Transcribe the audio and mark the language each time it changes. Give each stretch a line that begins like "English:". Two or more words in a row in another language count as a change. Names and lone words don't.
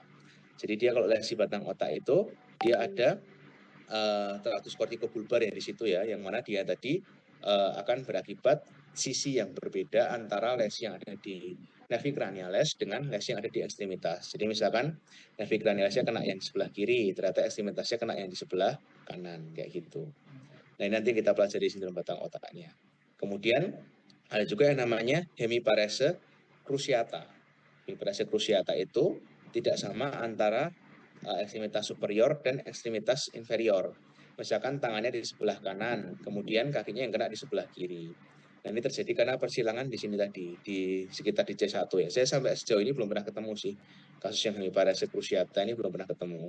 Indonesian: Jadi dia kalau lesi batang otak itu dia ada traktus kortikobulbar yang di situ ya, yang mana dia tadi akan berakibat sisi yang berbeda antara lesi yang ada di nervi cranialis dengan lesi yang ada di ekstremitas. Jadi misalkan nervi cranialisnya kena yang di sebelah kiri, ternyata ekstremitasnya kena yang di sebelah kanan, kayak gitu. Nah ini nanti kita pelajari sindrom batang otaknya. Kemudian ada juga yang namanya hemiparese cruciata. Hemiparese cruciata itu tidak sama antara ekstremitas superior dan ekstremitas inferior. Misalkan tangannya di sebelah kanan, kemudian kakinya yang kena di sebelah kiri. Nah ini terjadi karena persilangan di sini tadi, di sekitar di C1 ya. Saya sampai sejauh ini belum pernah ketemu sih kasus yang hemiparese cruciata ini belum pernah ketemu.